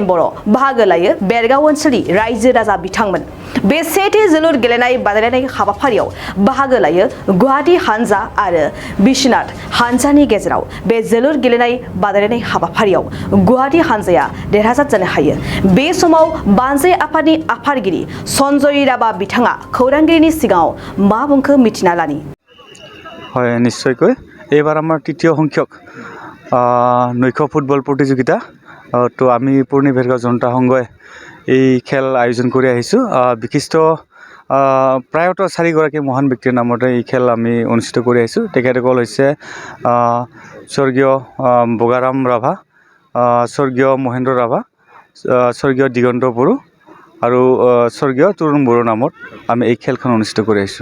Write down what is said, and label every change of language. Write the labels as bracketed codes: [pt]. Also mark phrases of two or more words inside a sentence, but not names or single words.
[brx] बर' बाहागो लायो बेरगाव ओनसोलनि रायजो राजा बिथांमोन बे सेथि जोलुर गेलेनाय बादायलायनाय हाबाफारियाव बाहागो लायो गुवाहाटी हानजा आरो बिश्वनाथ हानजानि गेजेराव बे जोलुर गेलेनाय बादायलायनाय हाबाफारियाव गुवाहाटी हानजाया देरहासार जानो हायो बे समाव बानजाय आफादनि आफादगिरि सन्जय राभा बिथाङा खौरांगिरिनि सिगाङाव मा बुंखो मिथिना लानि [as] হয় নিশ্চয়কৈ এইবাৰ আমাৰ তৃতীয় সংখ্যক নৈশ ফুটবল প্ৰতিযোগিতা তো আমি পুৰণি বেৰগাঁও জনতা সংঘই এই খেল আয়োজন কৰি আহিছোঁ বিশিষ্ট প্ৰায়তঃ 4গৰাকী মহান ব্যক্তিৰ নামতে এই খেল আমি অনুষ্ঠিত কৰি আহিছোঁ তেখেতসকল হৈছে স্বৰ্গীয় বগাৰাম ৰাভা স্বৰ্গীয় মহেন্দ্ৰ ৰাভা স্বৰ্গীয় দিগন্ত বড়ো আৰু স্বৰ্গীয় তৰুণ বড়োৰ নামত আমি এই খেলখন অনুষ্ঠিত কৰি আহিছোঁ